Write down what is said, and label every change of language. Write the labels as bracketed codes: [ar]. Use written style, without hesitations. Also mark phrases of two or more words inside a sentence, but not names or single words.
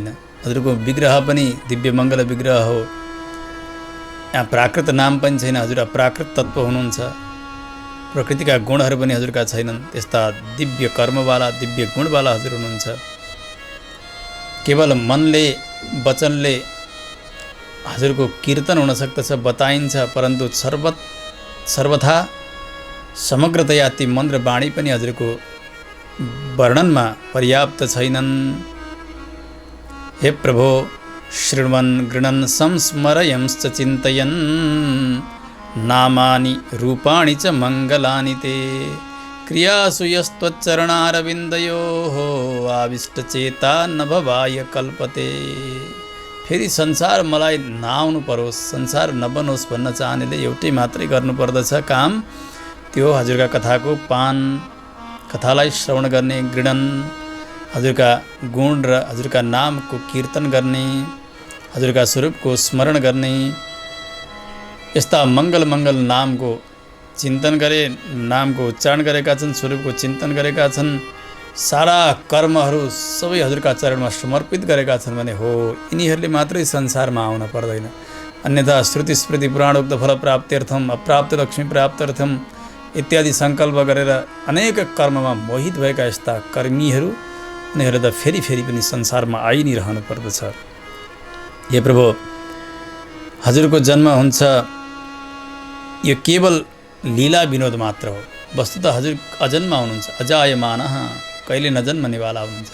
[ne] हजुरको विग्रह पनि दिव्य मङ्गल विग्रह हो। यहाँ प्राकृत नाम पनि छैन। हजुर अप्राकृत तत्त्व हुनुहुन्छ। प्रकृतिका गुणहरू पनि हजुरका छैनन्। त्यस्ता दिव्य कर्मवाला, दिव्य गुणवाला हजुर हुनुहुन्छ। केवल मनले, वचनले हजुरको कीर्तन हुन सक्दछ, बताइन्छ, परन्तु सर्वथा समग्रतया ती मन र वाणी पनि हजुरको वर्णनमा पर्याप्त छैनन्। [sa] हे प्रभो, शृण्वन् गृणन् संस्मरयंश्च चिन्तयन् नामानि रूपाणि च मङ्गलानि ते क्रियासु यस्त्वच्चरणारविन्दयोः आविष्टचेता न भवाय कल्पते। [ne] फेरि संसार मलाई नआउनु परोस्, संसार नबनोस् भन्न चाहनेले एउटै मात्रै गर्नुपर्दछ काम। त्यो हजुरका कथाको पान कथालाई श्रवण गर्ने, गृणन, हजुरका गुण र हजुरका नामको कीर्तन गर्ने, हजुरका स्वरूपको स्मरण गर्ने, यस्ता मङ्गल मङ्गल नामको चिन्तन गरे, नामको उच्चारण गरेका छन्, स्वरूपको चिन्तन गरेका छन्, सारा कर्महरू सबै हजुरका चरणमा समर्पित गरेका छन् भने हो यिनीहरूले मात्रै संसारमा आउन पर्दैन। अन्यथा [sa] श्रुति स्मृति पुराणोक्त फल प्राप्त्यर्थम, अप्राप्त लक्ष्मी प्राप्त्यर्थम [ne] इत्यादि सङ्कल्प गरेर अनेक कर्ममा मोहित भएका यस्ता कर्मीहरू उनीहरू त फेरि फेरि पनि संसारमा आइ नै रहनु पर्दछ। हे प्रभु, हजुरको जन्म हुन्छ यो केवल लीला विनोद मात्र हो। वस्तुतः हजुर अजन्मा हुनुहुन्छ, अजायमानः, कहिले नजन्मनेवाला हुनुहुन्छ।